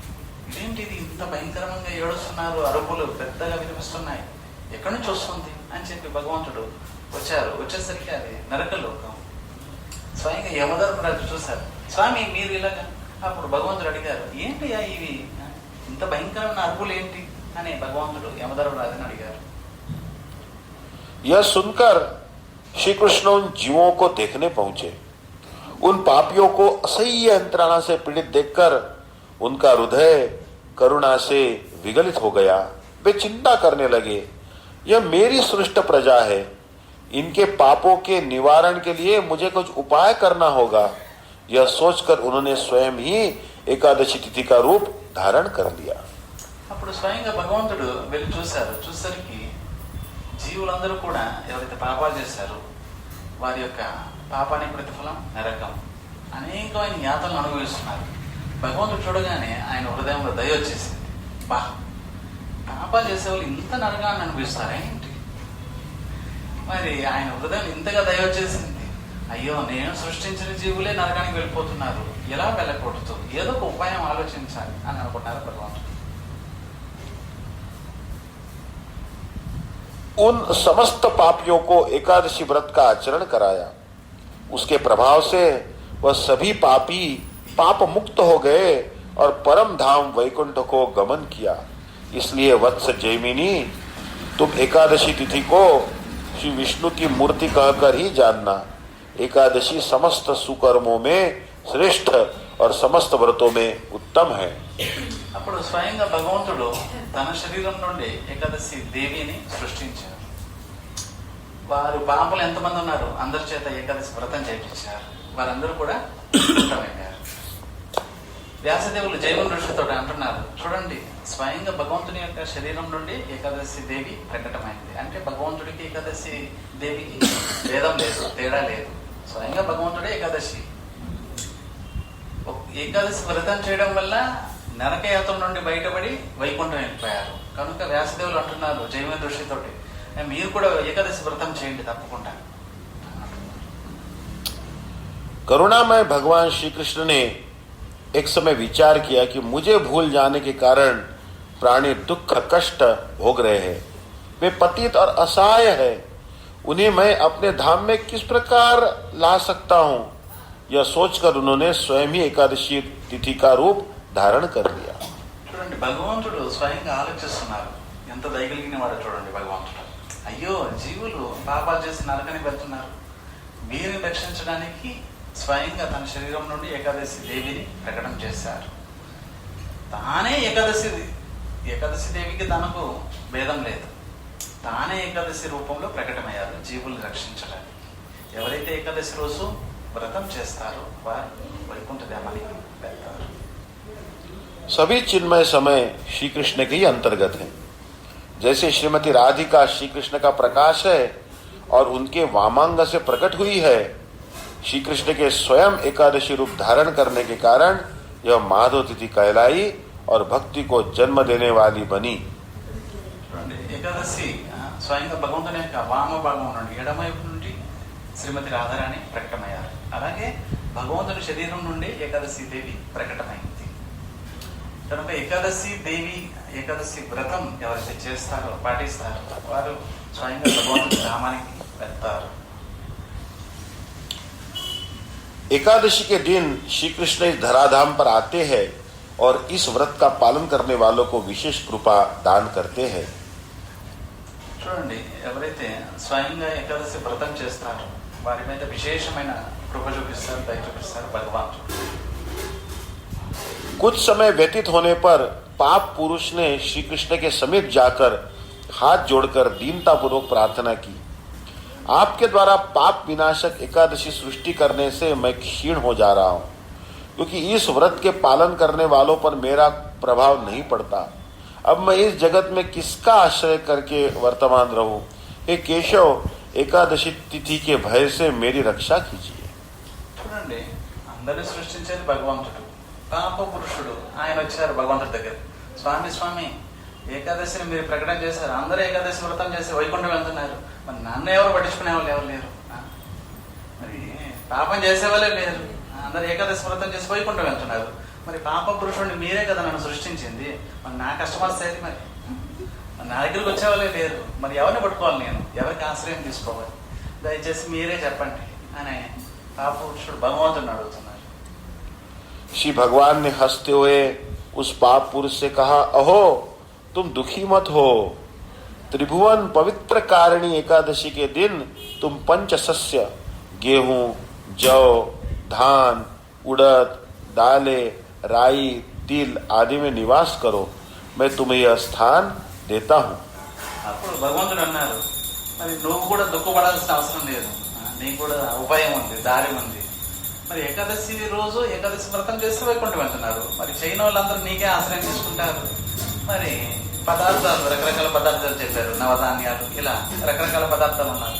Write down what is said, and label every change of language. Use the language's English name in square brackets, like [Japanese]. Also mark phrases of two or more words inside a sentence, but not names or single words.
[Telugu] ఇదేంటి, ఇది ఇంత భయంకరంగా ఏడుస్తున్నారు, అరుపులు పెద్దగా వినిపిస్తున్నాయి, ఎక్కడి నుంచి వస్తుంది అని చెప్పి భగవంతుడు వచ్చేసరికి అది నరకలోకం. స్వయంగా యమధర్మరాజు చూశారు, స్వామి మీరు ఇలాగా. అప్పుడు భగవంతుడు అడిగారు, ఏంటియా ఇవి, ఇంత భయంకరమైన అరుపులు ఏంటి అని భగవంతుడు యమధర్మరాజుని అడిగారు. [Hindi] यह सुनकर श्री कृष्ण उन जीवों को देखने पहुंचे. उन पापियों को असह्य यंत्रणा से पीड़ित देखकर उनका हृदय करुणा से विगलित हो गया. वे चिंता करने लगे, यह मेरी सृष्ट प्रजा है, इनके पापों के निवारण के लिए मुझे कुछ उपाय करना होगा. यह सोचकर उन्होंने स्वयं ही एकादशी तिथि का रूप धारण कर लिया. [Telugu] అప్పుడు స్వయంగా భగవంతుడు వెళ్ళి చూసరికి జీవులందరూ కూడా ఎవరైతే పాపాలు చేశారు వారి యొక్క పాపానికి ప్రతిఫలం నరకం, అనేకమైన యాతనలు అనుభవిస్తున్నారు. భగవంతుడు చూడగానే ఆయన హృదయంలో దయ వచ్చేసింది. బా, పాపాలు చేసేవాళ్ళు ఇంత నరకాన్ని అనుభవిస్తారా ఏంటి? మరి ఆయన హృదయం ఇంతగా దయ వచ్చేసింది. అయ్యో, నేను సృష్టించిన జీవులే నరకానికి వెళ్ళిపోతున్నారు, ఎలా వెళ్ళకూడదు, ఏదో ఒక ఉపాయం ఆలోచించాలి అని అనుకుంటున్నారు భగవంతుడు. [Hindi] उन समस्त पापियों को एकादशी व्रत का आचरण कराया. उसके प्रभाव से वह सभी पापी पाप मुक्त हो गए और परम धाम वैकुंठ को गमन किया. इसलिए वत्स जैमिनी तुम एकादशी तिथि को श्री विष्णु की मूर्ति कहकर ही जानना। एकादशी समस्त सुकर्मों में श्रेष्ठ और समस्त व्रतों में उत्तम है। [Telugu] అప్పుడు స్వయంగా భగవంతుడు తన శరీరం నుండి ఏకాదశి దేవిని సృష్టించారు. వారు పాపలు ఎంతమంది ఉన్నారు, అందరి చేత ఏకాదశి వ్రతం చేయించారు. వారందరూ కూడా ఉత్తమైపోయారు. వ్యాసదేవులు జైవన్ ఋషితో అంటున్నారు, చూడండి స్వయంగా భగవంతుని యొక్క శరీరం నుండి ఏకాదశి దేవి ప్రకటమైంది. అంటే భగవంతుడికి ఏకాదశి దేవికి భేదం లేదు, తేడా లేదు. స్వయంగా భగవంతుడే ఏకాదశి. ఏకాదశి వ్రతం చేయడం వల్ల నరకయాత్ర నుండి బయటపడి వైకుంఠం వెళ్ళిపోయారు. కనుక వ్యాసదేవులు అంటున్నారు జైవన్ ఋషితోటి, మీరు కూడా ఏకాదశి వ్రతం చేయండి తప్పకుండా. [Hindi] करुणामय भगवान श्री कृष्ण ने एक समय विचार किया कि मुझे भूल जाने के कारण प्राणी दुख कष्ट भोग रहे हैं, वे पतित और असहाय है, उन्हें मैं अपने धाम में किस प्रकार ला सकता हूं। यह सोचकर उन्होंने स्वयं ही एकादशी तिथि का रूप धारण कर लिया। [Telugu] చూడండి భగవంతుడు స్వయంగా ఆలోచిస్తున్నారు. ఎంత దయగలిగిన వాడో చూడండి భగవంతుడు. అయ్యో జీవులు పాపాలు చేసి నరకని వెళ్తున్నారు, వీరిని రక్షించడానికి స్వయంగా తన శరీరం నుండి ఏకాదశి దేవిని ప్రకటన చేశారు. తానే ఏకాదశి దేవికి తనకు భేదం లేదు. తానే ఏకాదశి రూపంలో ప్రకటమయ్యారు జీవుల్ని రక్షించడానికి. ఎవరైతే ఏకాదశి రోజు వ్రతం చేస్తారో వారు వైకుంఠ ధామానికి వెళ్తారు. [Hindi] सभी चिन्मय समय श्री कृष्ण के ही अंतर्गत है। जैसे श्रीमती राधिका श्री कृष्ण का प्रकाश है और उनके वामांग से प्रकट हुई है, श्री कृष्ण के स्वयं एकादशी रूप धारण करने के कारण यह माधव तिथि कहलाई और भक्ति को जन्म देने वाली बनी। [Telugu] ఏకాదశి స్వయంగా భగవంతుని యొక్క వామ భాగం నుండి ఎడమవైపు నుండి శ్రీమతి రాధారాణి ప్రకటమయ్యారు. అలాగే భగవంతుని శరీరం నుండి ఏకాదశి దేవి ప్రకటమైంది. కనుక ఏకాదశి దేవి ఏకాదశి వ్రతం ఎవరైతే చేస్తారో పాటిస్తారో వారు స్వయంగా భగవంతుని ధామానికి వెళ్తారు. [Hindi] एकादशी के दिन श्री कृष्ण इस धराधाम पर आते हैं और इस व्रत का पालन करने वालों को विशेष कृपा दान करते हैं। [Telugu] చూడండి ఎవరైతే స్వయంగా ఏకాదశి వ్రతం చేస్తారో వారి మీద విశేషమైన కృప చూపిస్తారు, దయ చూపిస్తారు భగవంతుడు. [Hindi] कुछ समय व्यतीत होने पर पाप पुरुष ने श्री कृष्ण के समीप जाकर हाथ जोड़कर दीनता पूर्वक प्रार्थना की, आपके द्वारा पाप विनाशक एकादशी सृष्टि करने से मैं क्षीण हो जा रहा हूं, क्योंकि इस व्रत के पालन करने वालों पर मेरा प्रभाव नहीं पड़ता। अब मैं इस जगत में किसका आश्रय करके वर्तमान रहूं। हे केशव, एकादशी तिथि के भय से मेरी रक्षा कीजिए। [Telugu] చూడండి అందరిని సృష్టించేది భగవంతుడు. పాప పురుషుడు ఆయన వచ్చారు భగవంతుడి దగ్గర. స్వామి ఏకాదశిని మీరు ప్రకటన చేశారు, అందరూ ఏకాదశి వ్రతం చేసి వైకుంఠం వెళ్తున్నారు, మరి నన్ను ఎవరు పట్టించుకునే వాళ్ళు ఎవరు లేరు, మరి పాపం చేసేవాళ్ళే లేరు, అందరు ఏకాదశి వ్రతం చేసి వైకుంఠం వెళ్తున్నారు, మరి పాప పురుషుడిని మీరే కదా నన్ను సృష్టించింది, మరి నా కష్టం వస్తుంది, మరి నా దగ్గరికి వచ్చేవాళ్ళే లేరు, మరి ఎవరిని పట్టుకోవాలి, నేను ఎవరికి ఆశ్రయం తీసుకోవాలి, దయచేసి మీరే చెప్పండి అని పాప పురుషుడు భగవంతుడిని అడుగుతున్నారు. [Hindi] श्री भगवान ने हंसते हुए उस पाप पुरुष से कहा, अहो तुम दुखी मत हो, त्रिभुवन पवित्र कारिणी एकादशी के दिन तुम पंच सस्य गेहूं, जौ, धान, उड़द, दालें, राई, तिल आदि में निवास करो, मैं तुम्हें यह स्थान देता हूं। [Telugu] అప్పుడు భగవంతుడు అన్నారు, మరి నువ్వు కూడా దుఃఖపడాల్సిన అవసరం లేదు, నీకు కూడా ఉపాయం ఉంది, దారి ఉంది. మరి ఏకాదశి రోజు ఏకాదశి వ్రతం చేస్తే వైకుంఠం వెళ్తున్నారు, మరి చేయని వాళ్ళందరూ నీకే ఆశ్రయం తీసుకుంటారు. మరి పదార్థాలు రకరకాల పదార్థాలు చెప్పారు, నవధాన్యాలు, ఇలా రకరకాల పదార్థాలు ఉన్నారు.